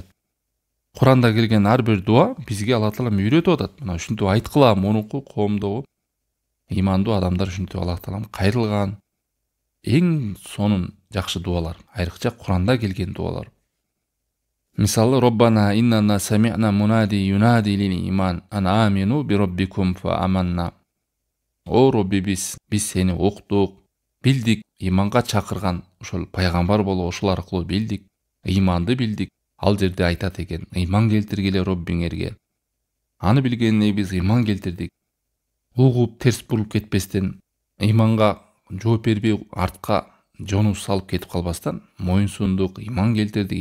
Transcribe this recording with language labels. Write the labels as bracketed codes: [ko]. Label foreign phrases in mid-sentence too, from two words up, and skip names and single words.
[ky] Куранда келген ар бир дуа бизге Аллах таалам үйрөтүп атат. Мына ушинтип айткыла, мунуку коомдогу имандуу адамдар ушинтип Аллах таалам кайрылган. Эң сонун жакшы дуалар, айрыкча Куранда келген дуалар. Мисалы, [ar] ربنا إننا سمعنا مناديا ينادي للإيمان أن آمنوا بربكم فآمنا. [ky] О Робби, биз сени уктук, билдик, иманга чакырган ошол пайгамбар болуп ошол аркылуу билдик, иманды билдик. Ал жерде айтат экен, иман келтиргиле Роббиңерге. Аны билгенине биз иман келтирдик. Угуп терс бурулуп кетпестен, иманга жооп бербей артка жонубуз салып кетип калбастан, моюнсундук, иман келтирдик.